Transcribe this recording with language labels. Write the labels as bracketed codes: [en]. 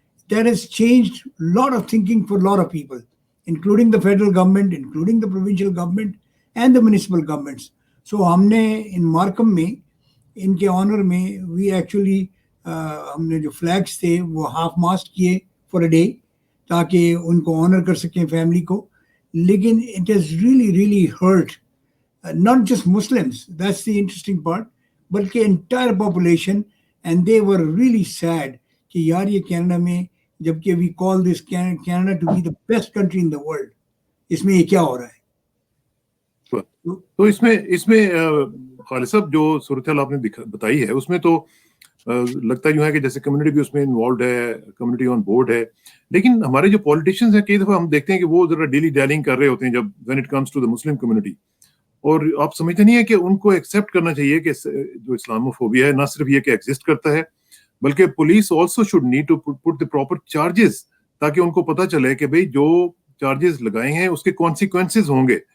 [en] that has changed lot of thinking for lot of people including the federal government، including the provincial government and the municipal governments۔ So ہم نے ان Markham میں ان کے honour میں we actually [ur] ہم نے جو flags تھے وہ [en] half mast کیے for a day [ur] تاکہ ان کو آنر کر سکیں فیملی کو۔ [en] لیکن it has really really hurt not just Muslims, that's the interesting part, بلکہ entire population, and they were really sad [ur] کہ یار یہ کینیڈا میں جبکہ [en] we call this Canada to be the best country in the world, [ur] اس میں یہ کیا ہو رہا ہے. تو اس میں خالد صاحب جو صورتحال آپ نے بتائی ہے اس میں تو لگتا یوں ہے کہ جیسے کمیونٹی بھی اس میں انوالوڈ ہے, کمیونٹی آن بورڈ ہے, لیکن ہمارے جو پولیٹیشینز ہیں کئی دفعہ ہم دیکھتے ہیں کہ وہ ذرا ڈیلی ڈیلنگ کر رہے ہوتے ہیں جب [en] when it comes to the Muslim community, [ur] اور آپ سمجھتے نہیں ہیں کہ ان کو ایکسیپٹ کرنا چاہیے کہ جو اسلاموفوبیا ہے نہ صرف یہ کہ ایگزسٹ کرتا ہے بلکہ [en] police also should need to put the proper charges, [ur] تاکہ ان کو پتہ چلے کہ بھئی جو چارجز لگائے ہیں اس کے کانسیکوینسز ہوں گے.